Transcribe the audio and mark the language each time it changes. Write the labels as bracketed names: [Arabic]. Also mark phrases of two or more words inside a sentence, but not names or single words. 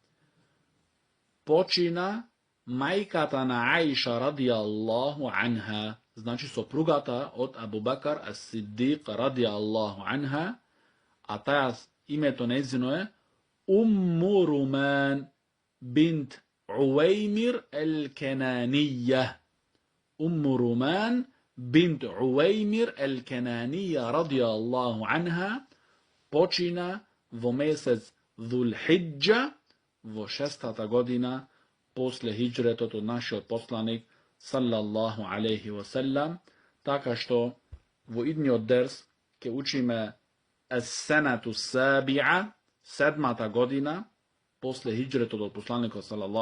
[Macedonian] почина мајката на Аиша [Arabic] رضي الله عنها, [Macedonian] значи сопругата од Абу Бакар ас-Сиддиқ [Arabic] رضي الله عنها, [Macedonian] а таја името нејзино е Умму Руман бинт Увеймир ел-Кенанија. Умму Руман бинт Увеймир ел-Кенанија [Arabic] رضي الله عنها [Macedonian] почина во месец Зулхиджа во шестата година после хиджретот од нашиот посланик [Arabic] صلى الله عليه و [Macedonian] селам, така што во идниот дерс ќе учиме [Arabic] السنة السابعة, [Macedonian] седмата година после хиджретот од посланикот салаллаху